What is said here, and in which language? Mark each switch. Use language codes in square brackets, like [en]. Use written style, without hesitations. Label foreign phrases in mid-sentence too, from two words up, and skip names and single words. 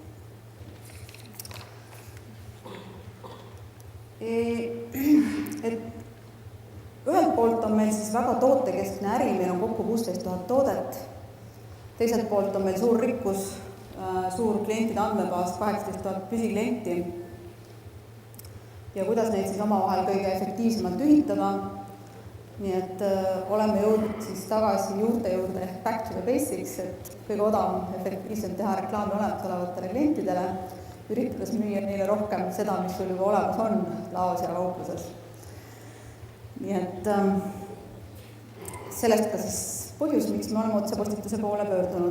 [et] Ühelt poolt on meil siis väga tootekeskne äri, meil on kokku 16 000 toodet, teiselt poolt on meil suur rikkus, suur klientide andmebaas, 18 000 püsiklienti ja kuidas neid siis omavahel kõige efektiivsemalt ühitada. Nii et oleme jõudnud siis tagasi juurde ehk [en] back to the basics, [et] et kõige odavam efektiivselt teha reklaami olemasolevatele klientidele, üritades müüa neile rohkem seda, mis sul juba olemas on laos ja kaupluses. Nii et sellest ka siis põhjus, miks me oleme otsepostituse poole pöördunud.